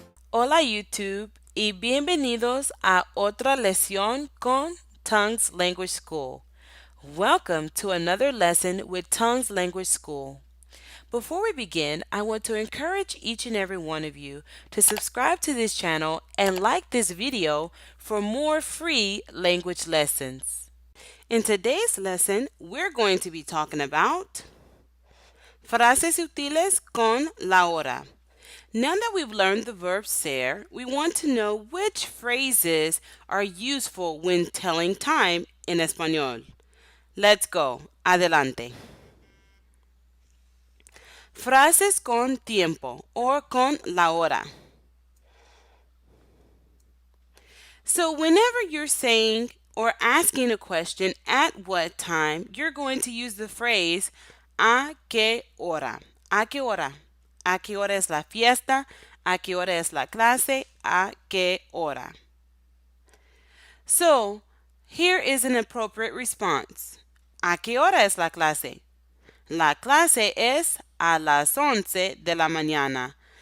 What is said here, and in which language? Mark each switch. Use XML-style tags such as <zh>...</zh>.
<es>Hola YouTube y bienvenidos a otra lección con Tongues Language School.</es> <en>Welcome to another lesson with Tongues Language School. Before we begin, I want to encourage each and every one of you to subscribe to this channel and like this video for more free language lessons. In today's lesson, we're going to be talking about</en> <es>frases útiles con la hora.</es> <en>Now that we've learned the verb ser, we want to know which phrases are useful when telling time in español. Let's go. Adelante.</en> <es>Frases con tiempo or con la hora.</es> <en>So whenever you're saying or asking a question at what time, you're going to use the phrase</en> <es>a qué hora. A qué hora. A qué hora es la fiesta. A qué hora es la clase. A qué hora.</es> <en>So here is an appropriate response.</en> <es>¿A qué hora es la clase? La clase es a las 11 de la mañana.</es>